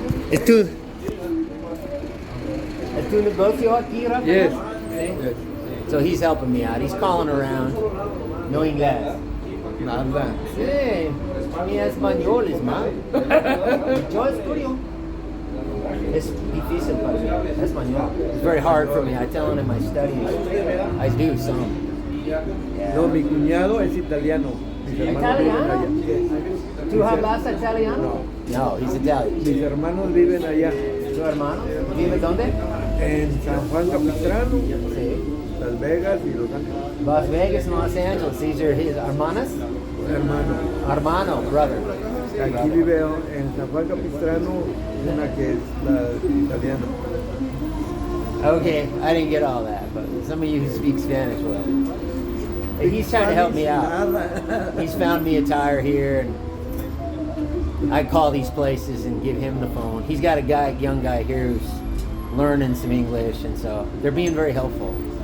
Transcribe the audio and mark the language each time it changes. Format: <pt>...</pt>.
<es>¿Es tu negocio aquí, Rafael?</es> <en>Yes.</en> <es>Sí.</es> <en>So he's helping me out. He's calling around.</en> <es>No inglés. Nada. Sí. Mi español es mal. Yo estudio. Es difícil para mí. Español.</es> <en>It's very hard for me. I tell him in my studies. I do some. Yeah.</en> <es>No, mi cuñado es italiano. ¿Italiano? ¿Tú hablas italiano?</es> <en>No, he's Italian.</en> <es>Mis hermanos viven allá. ¿Tu hermano? ¿Vive dónde? En San Juan Capistrano, Sí. Las Vegas y Los Ángeles.</es> <en>Las Vegas and Los Angeles. These are his hermanas? Hermano, brother.</en> <es>Aquí vive en San Juan Capistrano una que es la italiana.</es> <en>Okay, I didn't get all that, but some of you who speak Spanish will. He's trying to help me out. He's found me a tire here, and I call these places and give him the phone. He's got a young guy here who's learning some English, and so they're being very helpful.</en>